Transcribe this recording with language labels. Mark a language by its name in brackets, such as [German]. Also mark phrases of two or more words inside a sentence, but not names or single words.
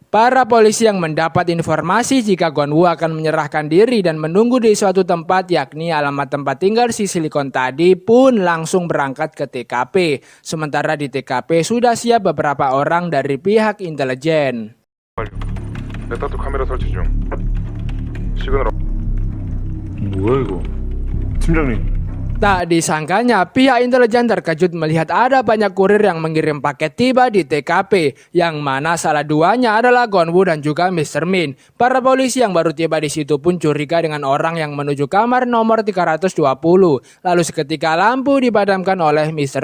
[Indonesian] Para polisi yang mendapat informasi jika Gonwoo akan menyerahkan diri dan menunggu di suatu tempat yakni alamat tempat tinggal si Silicon tadi pun langsung berangkat ke TKP. Sementara di TKP sudah siap beberapa orang dari pihak intelijen. [Korean] 메타토 카메라 설치 중. 시그널 뭐야 이거? 팀장님. [Indonesian] Tak disangkanya, pihak intelijen terkejut melihat ada banyak kurir yang mengirim paket tiba di TKP, yang mana salah duanya adalah Gonwoo dan juga Mr. Min. Para polisi yang baru tiba di situ pun curiga dengan orang yang menuju kamar nomor 320. Lalu seketika lampu dipadamkan oleh Mr.